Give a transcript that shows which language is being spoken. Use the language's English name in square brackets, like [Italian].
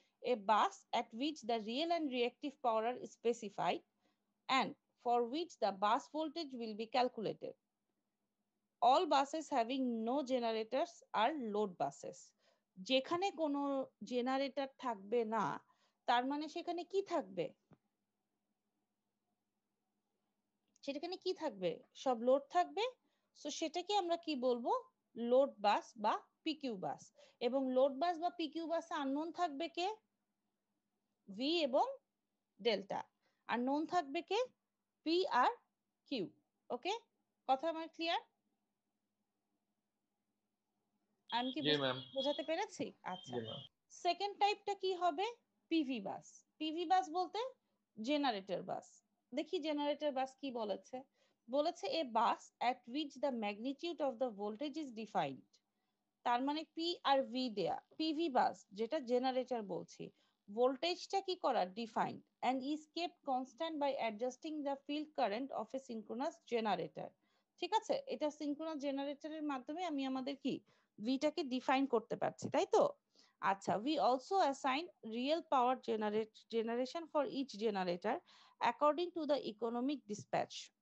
[English] A bus at which the real and reactive power are specified and for which the bus voltage will be calculated. All buses having no generators are load buses. [Bangla] যেখানে কোনো generator থাকবে না, তার মানে সেখানে কি থাকবে? সেখানে কি থাকবে? সব লোড থাকবে। সো সেটাকে আমরা কি বলবো? লোড বাস বা পিকিউ বাস। এবং লোড বাস বা পিকিউ বাসে আননোন থাকবে কে? ভি এবং ডেল্টা। আর নোন থাকবে কে? P আর Q. ওকে, কথা আমার ক্লিয়ার? আমি কি বোঝাতে পেরেছি? আচ্ছা, সেকেন্ড টাইপটা কি হবে? পিভি বাস। পিভি বাস বলতে জেনারেটর বাস। দেখি জেনারেটর বাস কি বলেছে। [English] বলেছে a bus at which the magnitude of the voltage is defined. [Bangla] তার মানে পি আর ভি দেয়া। পিভি বাস যেটা জেনারেটর বলছি, ভোল্টেজটা কি করা? [English] Defined and is kept constant by adjusting the field current of a synchronous generator. [Bangla] ঠিক আছে? এটা সিনক্রোনাস জেনারেটরের মাধ্যমে আমি আমাদের কি ভিটাকে ডিফাইন করতে পারছি, তাই তো? [English] আচ্ছা, we also assign real power generation for each generator according to the economic dispatch.